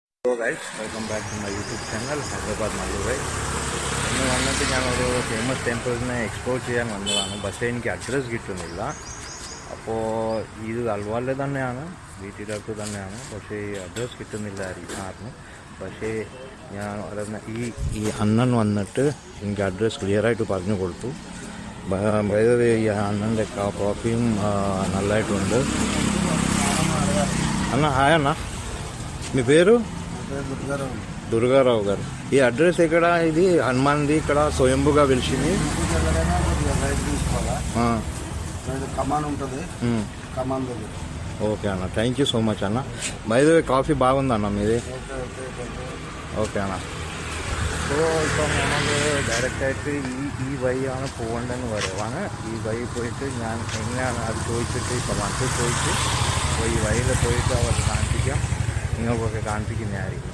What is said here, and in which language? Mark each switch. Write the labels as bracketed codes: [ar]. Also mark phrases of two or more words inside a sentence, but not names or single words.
[en] Hello guys, welcome back to my YouTube channel Hyderabad Mallu guys. [ml] ഇന്ന് വന്നിട്ട് ഞാനൊരു ഫേമസ് ടെമ്പിളിനെ എക്സ്പ്ലോർ ചെയ്യാൻ വന്നതാണ്. പക്ഷേ എനിക്ക് അഡ്രസ്സ് കിട്ടുന്നില്ല. അപ്പോൾ ഇത് അൽവാറിൽ തന്നെയാണ്, വീട്ടിൻ്റെ അടുത്ത് തന്നെയാണ്. പക്ഷേ ഈ അഡ്രസ്സ് കിട്ടുന്നില്ലായിരുന്നു. പക്ഷേ ഞാൻ ഈ അണ്ണൻ വന്നിട്ട് എനിക്ക് അഡ്രസ്സ് ക്ലിയറായിട്ട് പറഞ്ഞു കൊടുത്തു. ഈ അണ്ണൻ്റെ കോഫിയും നല്ലതായിട്ടുണ്ട്. [te] అన్న హాయ్ అన్న, మీ పేరు? దుర్గారావు గారు. ఈ అడ్రస్ ఎక్కడ? ఇది హనుమాన్ది ఇక్కడ స్వయంభుగా వెలిసింది. కమాన్ ఉంటుంది, కమాన్. ఓకే అన్న, [en] thank you so much [te] అన్న. [en] by the way [te] కాఫీ బాగుంది അണ്ണ మీది. ഓക്കെ അണ്ണ. [ml] സോ ഇപ്പം നമ്മൾ ഡയറക്റ്റായിട്ട് ഈ വഴിയാണ് പോകേണ്ടതെന്ന് പറയുവാണ്. ഈ വഴി പോയിട്ട് ഞാൻ എങ്ങനെയാണ് അത് ചോദിച്ചിട്ട് ഇപ്പം വന്ന് ചോദിച്ച് ഈ വഴിയിൽ പോയിട്ട് അവർ കാണിപ്പിക്കാം, നിങ്ങൾക്കൊക്കെ കാണിപ്പിക്കുന്നതായിരിക്കും.